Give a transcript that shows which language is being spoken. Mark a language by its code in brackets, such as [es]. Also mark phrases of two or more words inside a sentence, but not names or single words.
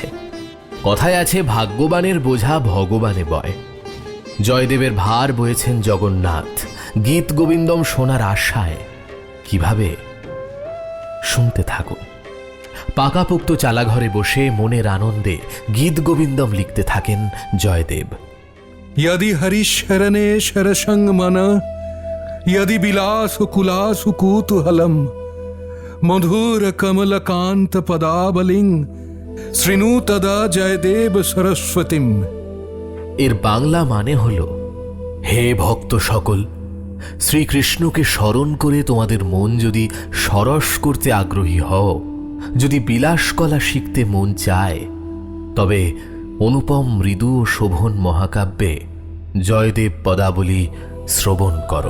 [bn] কথায় আছে, ভাগ্যবানের বোঝা ভগবানে বয়। জয়দেবের ভার বয়েছেন জগন্নাথ গীত গোবিন্দম শোনার আশায়। কিভাবে? শুনতে থাকুন। পাকাপোক্ত চালাঘরে বসে মনের আনন্দে গীত গোবিন্দম লিখতে থাকেন জয়দেব। [sa] यदि हरिशरणे शरसंग मन यदि विलास कुलास कूतूहलम मधुर कमलकांत पदाबलिंग श्रृणु तदा जयदेव सरस्वतीम। [bn] এর বাংলা মানে হল, হে ভক্ত সকল, শ্রীকৃষ্ণকে স্মরণ করে তোমাদের মন যদি সরস করতে আগ্রহী হও, যদি বিলাসকলা শিখতে মন চায়, তবে অনুপম মৃদু ও শোভন মহাকাব্যে জয়দেব পদাবলী শ্রবণ করো।